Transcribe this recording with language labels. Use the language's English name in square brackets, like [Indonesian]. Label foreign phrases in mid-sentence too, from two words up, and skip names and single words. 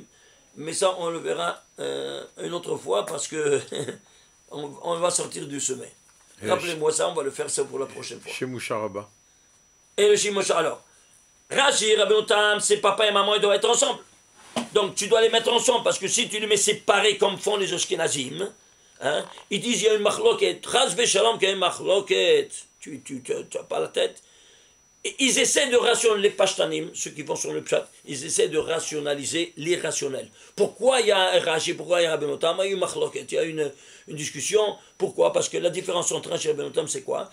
[French] Mais ça, on le verra une autre fois parce que on va sortir du sommet. Rappelez-moi ça, on va le faire ça pour la prochaine fois. Chez Moucharaba. Et le Shimosha, alors. Rashi, Rabbeinu Tam, ses papa et maman, ils doivent être ensemble. Donc tu dois les mettre ensemble, parce que si tu les mets séparés comme font les Ashkenazim, hein, ils disent il y a une machloket, [Hebrew] חס ושלום [French] qu'il y a une machloket, tu n'as pas la tête. Et ils essaient de rationaliser, les Pashtanim, ceux qui vont sur le pshat, ils essaient de rationaliser l'irrationnel. Pourquoi il y a un Rashi, pourquoi il y a Rabbeinu Tam? Il y a une machloket, il y a une discussion. Pourquoi? Parce que la différence entre Rashi et Rabbeinu Tam, c'est quoi?